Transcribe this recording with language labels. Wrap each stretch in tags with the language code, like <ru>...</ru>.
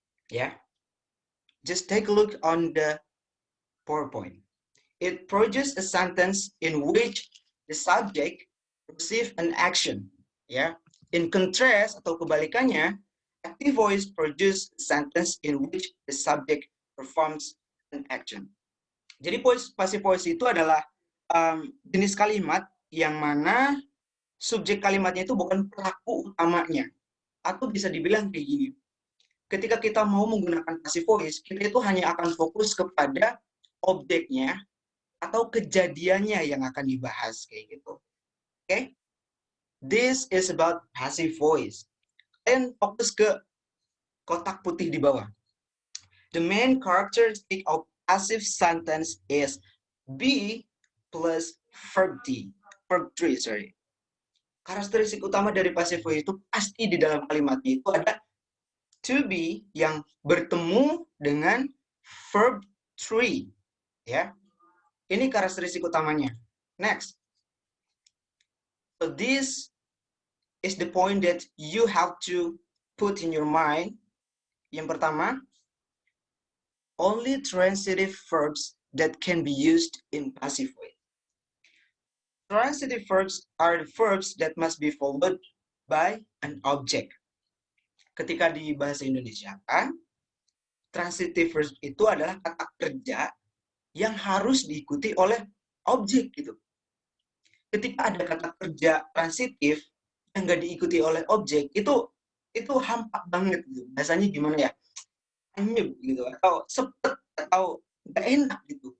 <en>Ya, just take a look on the PowerPoint. It produces a sentence in which the subject receive an action. Ya, in contrast</en> <id>atau kebalikannya,</id> <en>active voice produce a sentence in which the subject performs an action.</en> <id>Jadi passive voice itu adalah jenis kalimat yang mana subjek kalimatnya itu bukan pelaku utamanya. Atau bisa dibilang kayak gini. Ketika kita mau menggunakan passive voice, kita itu hanya akan fokus kepada objeknya atau kejadiannya yang akan dibahas kayak gitu. Oke?</id> <en>This is about passive voice.</en> <id>Dan fokus ke kotak putih di bawah.</id> <en>The main characteristic of passive sentence is be plus verb 3.</en> <id>Karakteristik utama dari passive voice itu pasti di dalam kalimatnya itu ada to be yang bertemu dengan verb 3. Ya. Ini karakteristik utamanya.</id> <en>Next. So this is the point that you have to put in your mind.</en> <id>Yang pertama,</id> <en>only transitive verbs that can be used in passive voice. Transitive verbs are the verbs that must be followed by an object.</en> <id>Ketika di bahasa Indonesia kan, transitive verbs itu adalah kata kerja yang harus diikuti oleh objek gitu. Ketika ada kata kerja transitif yang nggak diikuti oleh objek, itu hampa banget gitu. Bahasanya gimana ya? Anyep gitu, atau sepet, atau nggak enak gitu,</id>